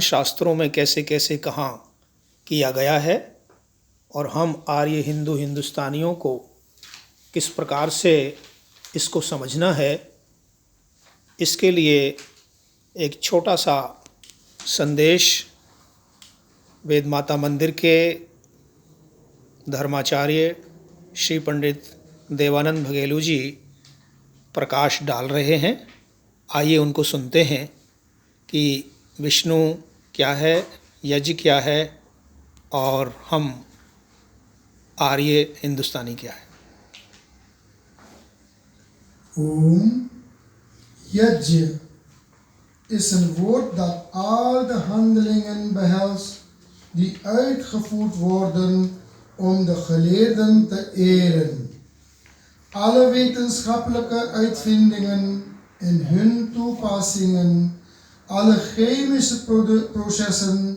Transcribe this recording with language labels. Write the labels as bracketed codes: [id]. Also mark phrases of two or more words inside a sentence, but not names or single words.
[hi] शास्त्रों में कैसे कैसे कहाँ किया गया है और हम आर्य हिंदुस्तानियों को किस प्रकार से इसको समझना है, इसके लिए एक छोटा सा संदेश वेद माता मंदिर के धर्माचार्य श्री पंडित देवानंद भगेलू जी प्रकाश डाल रहे हैं। आइए उनको सुनते हैं कि विष्णु क्या है, यज्ञ क्या है और हम आर्य हिंदुस्तानी क्या है। [nl] Om Yajna is een woord dat al de handelingen behelst die uitgevoerd worden om de geleerden te eren. Alle wetenschappelijke uitvindingen en hun toepassingen, alle chemische processen,